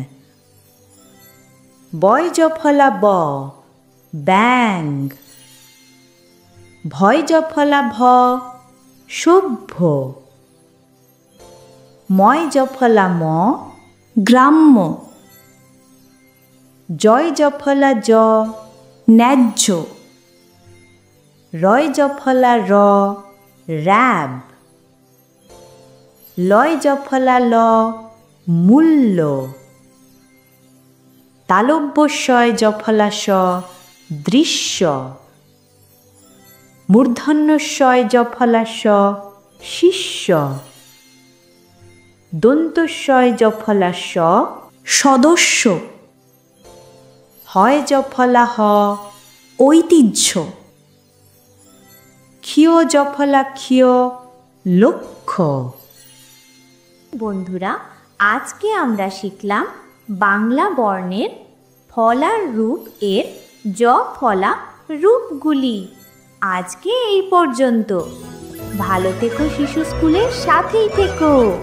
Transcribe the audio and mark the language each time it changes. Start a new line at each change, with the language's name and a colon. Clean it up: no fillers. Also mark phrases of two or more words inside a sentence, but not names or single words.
Bangla: বয় জ ফলা ব, ব্যাঙ। ভয় জ ফলা ভ, সভ্য। ময় জ ফলা ম, গ্রাম্য। জয় জ ফলা জ, ন্যায্য। রয় জ ফলা র, র্যাব। লয় জ ফলা ল, মূল্য। তালব্য শয় জ ফলা স, দৃশ্য। মূর্ধন্য শয় জ ফলা স, শিষ্য। দন্ত শয় জ ফলা স, সদস্য। হয় জ ফলা হ, ঐতিহ্য। ক্ষিয় জ ফলা ক্ষিয়, লক্ষ্য। বন্ধুরা, আজকে আমরা শিখলাম বাংলা বর্ণের ফলার রূপ এর জ ফলা রূপগুলি। আজকে এই পর্যন্ত। ভালো থেকো, শিশু স্কুলের সাথেই থেকো।